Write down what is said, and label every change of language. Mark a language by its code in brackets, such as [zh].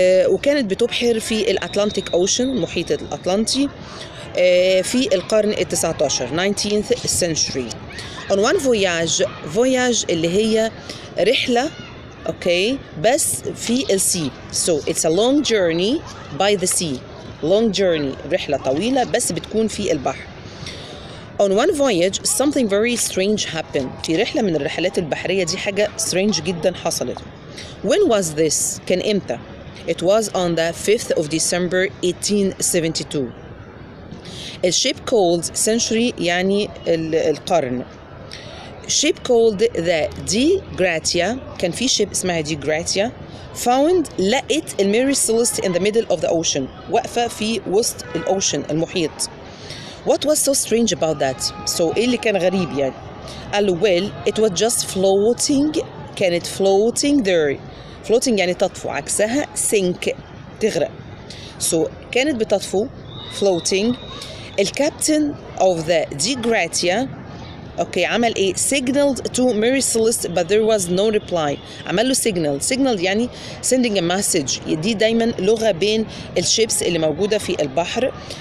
[ar] وكانت بتبحر في الأتلانتيك أوشن المحيط الأطلنطي في القرن ال19 [en] 19th century. On one voyage [ar] اللي هي رحلة اوكي بس في السي. [en] So it's a long journey by the sea. Long journey [ar] رحلة طويلة بس بتكون في البحر. [en] On one voyage something very strange happened. [ar] في رحلة من الرحلات البحرية دي حاجة strange جدا حصلت. [en] When was this؟ [ar] كان إمتى؟ [en] It was on the 5th of December 1872. [ar] الشيب [en] called century [ar] يعني القرن. [en] ship called the Dei Gratia. [ar] كان في شيب اسمها دي جراتيا [en] found [ar] لقت الميري سيلست [en] in the middle of the ocean [ar] واقفة في وسط الأوشن المحيط. [en] What was so strange about that? So [ar] إيه اللي كان غريب يعني؟ قالوا [en] well it was just floating. [ar] كانت [en] floating there. [ar] floating يعني تطفو عكسها sink تغرق. [en] So [ar] كانت بتطفو [en] floating. الكابتن of the Dei Gratia [ar] اوكي عمل ايه [en] signaled to Mary Celeste but there was no reply. [ar] عمل له signal يعني [en] sending a message. [ar] دي دايما لغة بين الشيبس اللي موجودة في البحر.